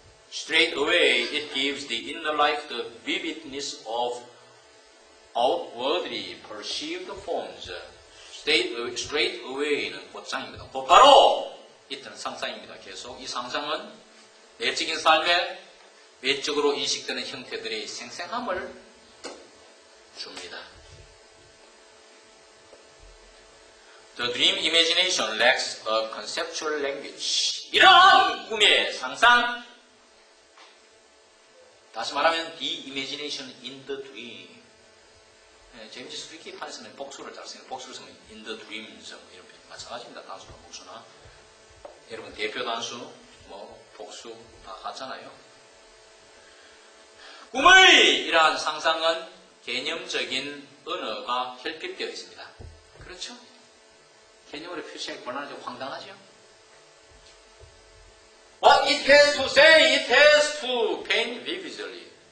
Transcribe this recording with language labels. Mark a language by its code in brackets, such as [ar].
[en] Straight away, it gives the inner life the vividness of outwardly perceived forms. [ko] Straight away는 곧장입니다. 곧바로 이때는 상상입니다. 계속 이 상상은 내적인 삶에 외적으로 인식되는 형태들의 생생함을 줍니다. [en] The dream imagination lacks a conceptual language. [ko] 이러한 꿈의 상상, 다시 말하면 [en] the imagination in the dream. [ko] 제임스 스피키 판에서는 복수를 잘 쓰는 복수를 쓰면 in the dreams 이런 표현 마찬가지입니다. 단수나 복수나. 여러분 대표 단수, 뭐 복수 다 같잖아요. 꿈의 이러한 상상은 개념적인 언어가 결핍되어 있습니다. 그렇죠? 개념으로 표시하기 곤란하죠. 황당하죠? [en] What it has to say, it has to paint visibly.